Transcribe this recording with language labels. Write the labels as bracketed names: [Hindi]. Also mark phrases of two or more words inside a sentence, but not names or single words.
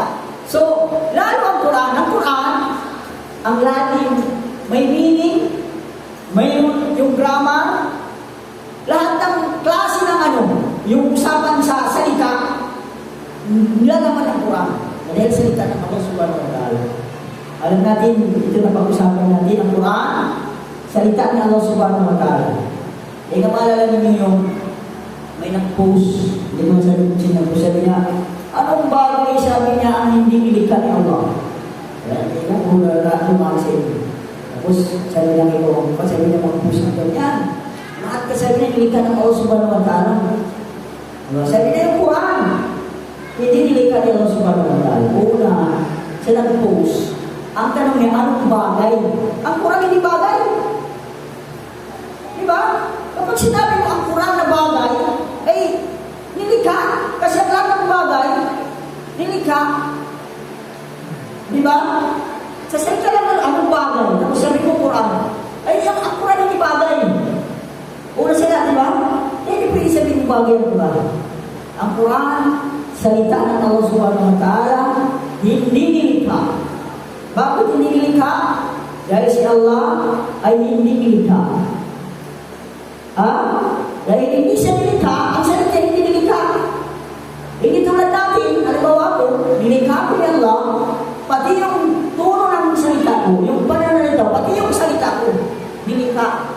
[Filipino] So, lalo ang Quran, ang lalim, may meaning, may yung grammar, lahat ng klase ng yung usapan sa salita, nilalaman ng Quran. Dahil salita ng Allah [Arabic] سبحانه وتعالى. [Filipino] Alam natin, ito na pag-usapan natin, ang Quran, salita ng Allah [Arabic] سبحانه وتعالى. [Filipino] Eh, kamaalala ninyo yung may nag-post, hindi mo sabi niya, anong bagay sabi niya ang hindi nilikha ni Allah? Kaya, hindi ko kung lumang sa inyo. Tapos, sabi niya ito, sabi niya mag-post na ganyan. Lahat ka sabi niya nilikha ng Allah [Arabic] سبحانه وتعالى. [Filipino] Sabi niya yung Quran, hindi nilikha ni Allah [Arabic] سبحانه وتعالى. [Filipino] Una, siya nag-post. Ang tanong niya, anong bagay? Ang Quran hindi bagay. Diba? Kapag sinabi mo ang Quran na bagay, ay nilikha. Kasi ang lahat ng bagay, nilikha. Diba? Sa salita lang anong bagay? Tapos sabi ko Quran, ay ang Quran hindi bagay. Una sila, diba? Hindi pwede sabihin ng bagay ang Quran. Ang Quran, salita ng Allah [Arabic] سبحانه وتعالى, [Filipino] hindi nilikha. Bakit hindi nilikha? Dahil si Allah ay hindi nilikha. Dahil hindi siya nilikha, ang salita hindi nilikha. Hindi tulad natin, halimbawa ko, nilikha ko ni Allah, pati yung turo ng salita ko, yung pananalita, pati yung salita ko, nilikha.